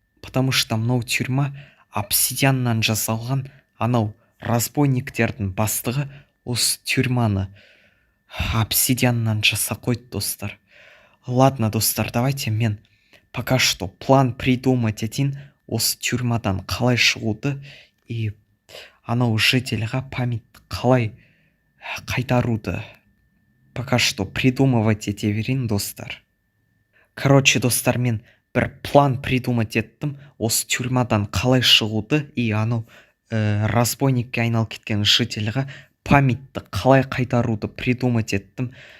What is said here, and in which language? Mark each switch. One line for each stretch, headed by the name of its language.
Kazakh: Потому что мынау тюрьма обсидианнан жасалған. Анау разбойниктердің бастығы осы тюрьманы обсидианнан жасап қойды, достар. Ладно, достар,
Russian: давайте
Kazakh: мен
Russian: пока что
Kazakh: план
Russian: придумать
Kazakh: етейін осы тюрьмадан қалай шығуды и анау жительға
Russian: память
Kazakh: қалай қайтаруды.
Russian: Пока что придумывать
Kazakh: ете берейін, достар.
Russian: Короче,
Kazakh: достар, мен бір план
Russian: придумать
Kazakh: еттім осы тюрьмадан қалай шығуды и анау разбойникке айналып кеткен жительға памятьті қалай қайтаруды придумать еттім.